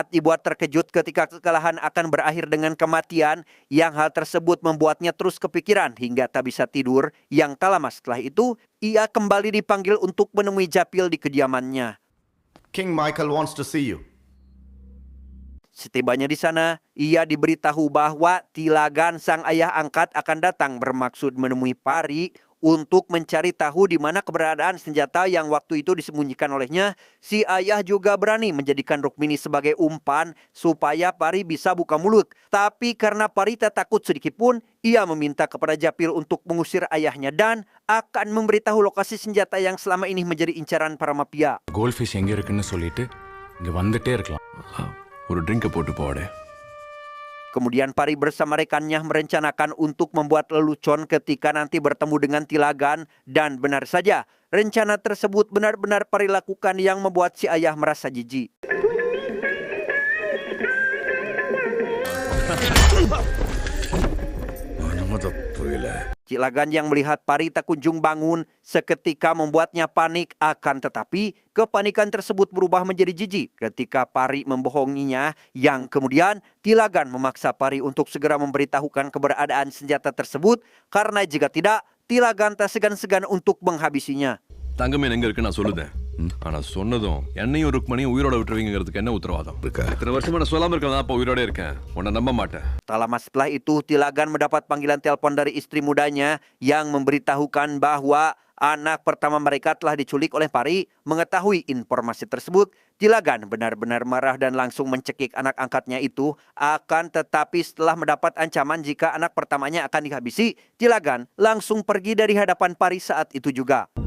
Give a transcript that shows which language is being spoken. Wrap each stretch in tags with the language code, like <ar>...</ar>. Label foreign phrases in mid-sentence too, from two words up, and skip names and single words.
<id>dibuat terkejut ketika kekalahan akan berakhir dengan kematian, yang hal tersebut membuatnya terus kepikiran hingga tak bisa tidur. Yang tak lama setelah itu, ia kembali dipanggil untuk menemui Japil di kediamannya.</id> <en>King Michael wants to see you.</en> <id>Setibanya di sana, ia diberitahu bahwa Tilagan sang ayah angkat akan datang bermaksud menemui Pari untuk mencari tahu di mana keberadaan senjata yang waktu itu disembunyikan olehnya. Si ayah juga berani menjadikan Rukmini sebagai umpan supaya Pari bisa buka mulut. Tapi karena Pari tak takut sedikit pun, ia meminta kepada Japil untuk mengusir ayahnya dan akan memberitahu lokasi senjata yang selama ini menjadi incaran para mafia.</id> <ta>Goldfish எங்க இருக்குன்னு சொல்லிட்டு இங்க வந்துட்டே இருக்கலாம். ஒரு ட்ரிங்கை போட்டு போடே.</ta> <id>Kemudian Pari bersama rekannya merencanakan untuk membuat lelucon ketika nanti bertemu dengan Tilagan, dan benar saja, rencana tersebut benar-benar Pari lakukan yang membuat si ayah merasa jijik. Cilagan yang melihat Pari tak kunjung bangun seketika membuatnya panik, akan tetapi kepanikan tersebut berubah menjadi jijik ketika Pari membohonginya, yang kemudian Tilagan memaksa Pari untuk segera memberitahukan keberadaan senjata tersebut, karena jika tidak, Tilagan tak segan-segan untuk menghabisinya.</id> <ta>தங்கமேன் எங்க இருக்கு நான் சொல்லுதேன். ஆனா சொன்னதும் என்னையும் ருக்மணியும் உயிரோட விட்டுருவீங்கிறதுக்கு என்ன உத்தரவாதம்? இத்தனை வருஷமா நான் சொல்லாம இருக்கேன், அப்ப உயிரோட இருக்கேன். உன்னை நம்ப மாட்டேன்.</ta> <id>Tak lama setelah itu, Tilagan mendapat panggilan telepon dari istri mudanya yang memberitahukan bahwa anak pertama mereka telah diculik oleh Pari. Mengetahui informasi tersebut, Tilagan benar-benar marah dan langsung mencekik anak angkatnya itu. Akan tetapi setelah mendapat ancaman jika anak pertamanya akan dihabisi, Tilagan langsung pergi dari hadapan Pari saat itu juga.</id>